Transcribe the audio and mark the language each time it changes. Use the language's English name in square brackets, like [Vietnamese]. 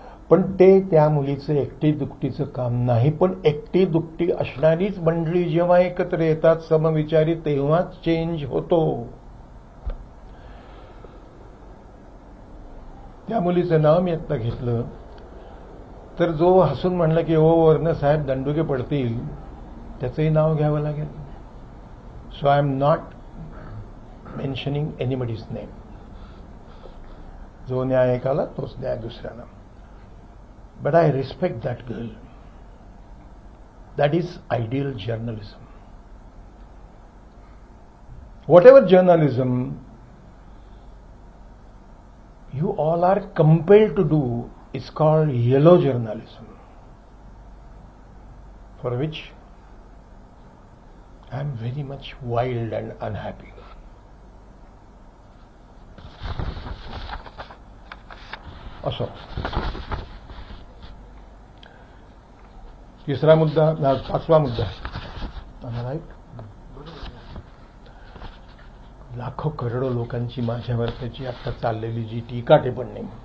[Marathi] पण ते त्या मुलीचं एकटी दुकटीचं काम नाही, पण एकटी दुकटी असणारीच मंडळी जेव्हा एकत्र येतात समविचारी, तेव्हाच चेंज होतो. त्या मुलीचं नाव मी आत्ता घेतलं तर जो हसून म्हणलं की ओ वर्ण साहेब दंडुके पडतील, त्याचंही नाव घ्यावं लागेल. [English] So I am not mentioning anybody's name. [Marathi] जो न्याय एकाला तोच न्याय दुसऱ्याला. [English] But I respect that girl. That is ideal journalism. Whatever journalism you all are compelled to do is called yellow journalism, for which I am very much wild and unhappy. [Marathi] असो, तिसरा मुद्दा, 5वा मुद्दा राईट. लाखो करोडो लोकांची माझ्यावर त्याची आता चाललेली जी टीका टिप्पणी.